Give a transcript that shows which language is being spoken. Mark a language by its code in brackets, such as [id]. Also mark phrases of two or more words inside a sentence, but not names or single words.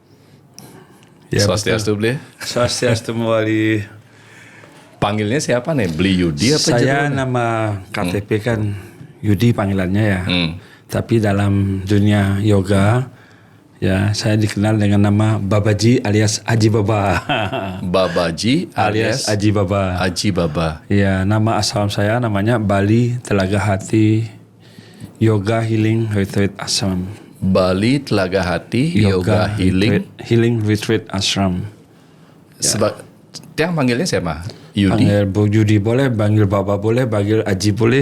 [id] Ya, [ban] Swastiastu Bli. Swastiastu Mawali. [id] Panggilnya siapa nih? Bli Yudi apa Saya judulnya? nama KTP kan Yudi panggilannya ya. Tapi dalam dunia yoga ya saya dikenal dengan nama Babaji alias Aji Baba. Babaji alias Aji Baba. Aji Baba. Ya, nama asal saya namanya Bali Telaga Hati Yoga Healing Retreat Ashram. Bali Telaga Hati Yoga Healing Retreat Ashram. Yang panggilnya siapa? Yudi. Panggil Bu Yudi boleh, panggil Baba boleh, panggil Aji boleh.